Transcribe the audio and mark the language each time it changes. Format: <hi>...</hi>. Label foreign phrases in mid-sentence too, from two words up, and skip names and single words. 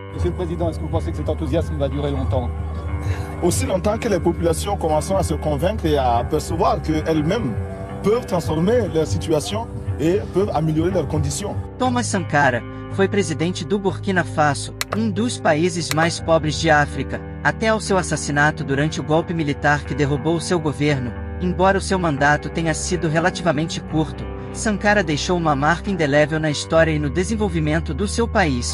<fr>Monsieur le Président, est-ce que vous pensez que cet enthousiasme va durer longtemps? Aussi longtemps que les populations commenceront à se convaincre et à percevoir qu'elles-mêmes peuvent transformer leur situation e peuvent améliorer leurs conditions.</fr> <pt>Thomas Sankara foi presidente do Burkina Faso, dos países mais pobres de África, até ao seu assassinato durante o golpe militar que derrubou seu governo. Embora o seu mandato tenha sido relativamente curto, Sankara deixou uma marca indelével na história e no desenvolvimento do seu país.</pt>